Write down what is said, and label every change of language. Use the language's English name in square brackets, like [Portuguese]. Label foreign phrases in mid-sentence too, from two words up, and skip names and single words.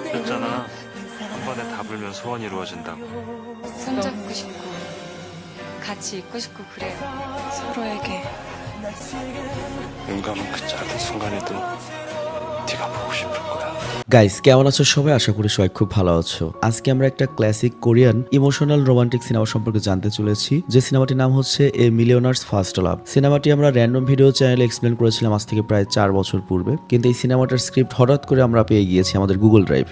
[Korean] 들었잖아. 한 번에 다 불면 소원이 이루어진다고. 손잡고 싶고 같이 있고 싶고 그래요. 서로에게. 눈 감은 그 짧은 순간에도 네가 보고 싶을 거야. [Bangla] গাইস, কেমন আছো সবাই? আশা করি সবাই খুব ভালো আছো। আজকে আমরা একটা [English] classic Korean emotional romantic cinema [Bangla] সম্পর্কে জানতে চলেছি, যে সিনেমাটির নাম হচ্ছে এ মিলিয়নার্স ফার্স্ট লাভ। সিনেমাটি আমরা র্যান্ডম ভিডিও চ্যানেলে এক্সপ্লেন করেছিলাম আজ থেকে প্রায় 4 বছর পূর্বে, কিন্তু এই সিনেমাটার স্ক্রিপ্ট হঠাৎ করে আমরা পেয়ে গিয়েছি আমাদের গুগল ড্রাইভে।